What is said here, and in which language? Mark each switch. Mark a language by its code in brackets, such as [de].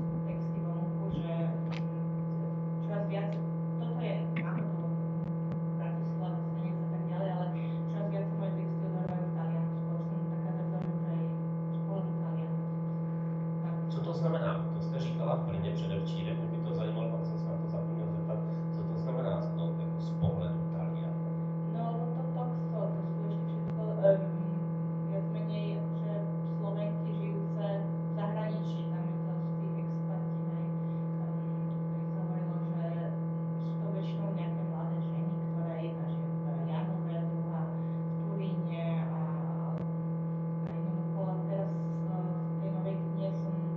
[sk] texty vonku, že čoraz viac, toto je náhodou Bratislava, Senec a tak ďalej, ale čoraz viac sa moje texty odohrávajú v Taliansku. Už som taká drzá, že už aj z pohľadu Talianov. [cs] Co to znamená? To jste říkala v Brně předevčírem, mě by to zajímalo, pak jsem se na to zapomněl zeptat, co to znamená jako z pohledu Talianov. [sk] No, lebo to sú ešte všetko viac menej akože Slovenky žijúce v zahraničí, tam je to sú tí expati, hej, ktorých sa hovorilo, že sú to väčšinou nejaké mladé ženy, ktoré jedna žije v Janove, druhá v Turíne a jednoducho teraz v tej novej knihe som